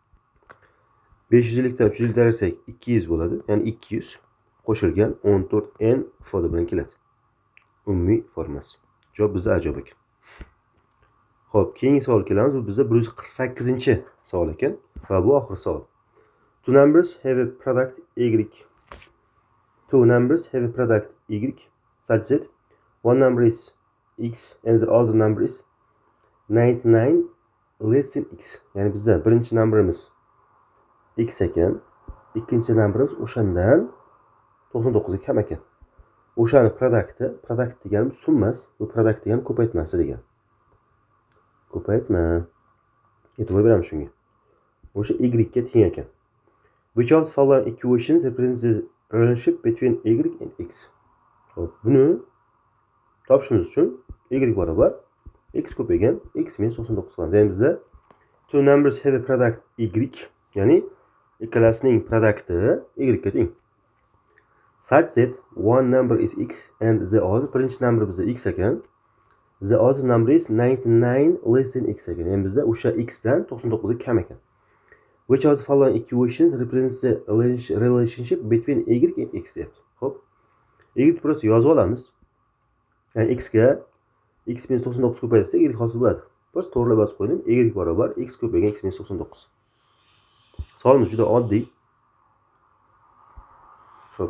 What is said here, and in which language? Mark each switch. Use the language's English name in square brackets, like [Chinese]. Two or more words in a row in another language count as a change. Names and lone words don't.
[Uzbek] 550 dan 350 ayirsak 200 bo'ladi. Ya'ni 200 qo'shilgan 14n ifoda bilan keladi. Umumiy formasi. Javob bizda ajoyib ekan. Xo'p, keyingi savol kelamiz. Bu bizda 148-savol ekan va bu oxirgi savol. [English] Two numbers have a product y. Two numbers have a product y such that one number is x and the other number is 99 less than x. [Uzbek] Ya'ni bizda birinchi numberimiz x ekan, ikkinchi numberimiz o'shandan 99 ga kam ekan. O'shani product deganimiz summasi, bu product degani ko'paytmasi degan. Ko'paytma. E'tibor beramiz shunga. O'sha y ga teng ekan. [English] Which of the following equations represents the relationship between y and x? [Uzbek] Xo'p, buni topishimiz uchun y barobar x ko'paygan x minus 99 qilamiz. Ya'ni bizda [English] two numbers have a product y, [Uzbek] ya'ni ikkalasining produkti y ga teng. [English] Such that one number is x and the other, [Uzbek] birinchi number bizda x ekan, [English] the other number is 99 less than x ekan. [Uzbek] Ya'ni bizda o'sha x dan 99 ga kam ekan. [English] Which of the following equations represents the relationship between y and x deyapti. [Uzbek] Xo'p, y prosta yozib olamiz. Ya'ni x ga x minus 99 ko'paytirsak y hosil bo'ladi. bir to'g'rilab yozib qo'ydim. Y barobar x ko'paygan x minus 99. Savolimiz juda oddiy. Xo'p.